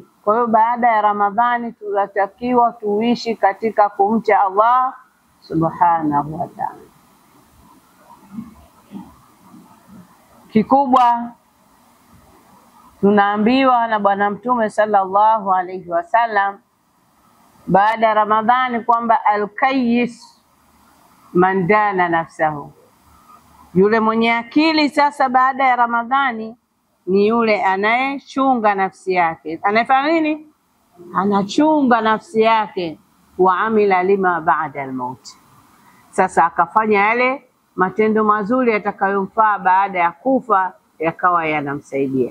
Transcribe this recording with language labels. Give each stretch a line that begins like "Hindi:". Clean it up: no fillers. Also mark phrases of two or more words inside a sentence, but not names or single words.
Swahili: Kwa hiyo baada ya Ramadhani tunatakiwa tuishi katika kumcha
Arabic: الله سبحانه وتعالى.
Swahili: Kikubwa tunaambiwa na Bwana Mtume
Arabic: صلى الله عليه وسلم
Swahili: baada ya Ramadhani kwamba
Arabic: الكيس من دان نفسه.
Swahili: Yule mwenye akili sasa baada ya Ramadhani ni yule anayechunga nafsi yake. Anafanya nini? Anachunga nafsi yake.
Arabic: وعمل لما بعد الموت.
Swahili: Sasa akafanya yale matendo mazuri yatakayomfaa baada ya kufa, yakawa yanamsaidia.